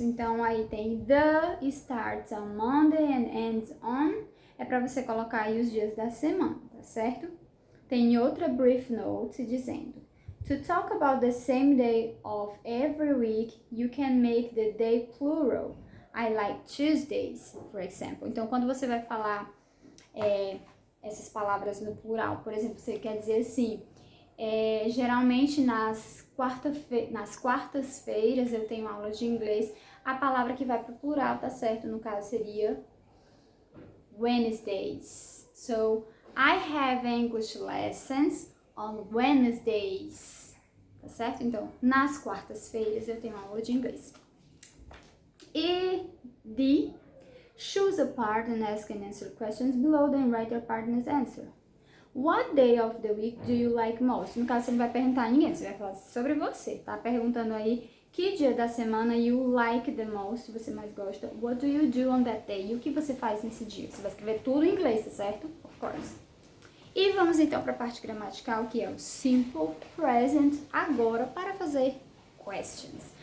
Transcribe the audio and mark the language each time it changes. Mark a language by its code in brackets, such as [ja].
[pt] Então aí tem [en] the starts on Monday and ends on. [pt] É para você colocar aí os dias da semana, tá certo? Tem outra [en] brief note [pt] dizendo [en] to talk about the same day of every week, you can make the day plural. I like Tuesdays, for example. [pt] Então, quando você vai falar essas palavras no plural, por exemplo, você quer dizer assim, geralmente nas quartas-feiras eu tenho aula de inglês, a palavra que vai para o plural, tá certo? No caso seria Wednesdays. [en] So, I have English lessons on Wednesdays, [pt] tá certo? Então, nas quartas-feiras eu tenho aula de inglês. [en] E D, choose a part and ask and answer questions below, then write your partner's answer. What day of the week do you like most? [pt] No caso, você não vai perguntar a ninguém, você vai falar sobre você, tá? Perguntando aí que dia da semana [en] you like the most, [pt] você mais gosta. [en] What do you do on that day? [pt] E o que você faz nesse dia? Você vai escrever tudo em inglês, tá certo? [en] Of course. [pt] E vamos então para a parte gramatical, que é o simple present, agora para fazer questions.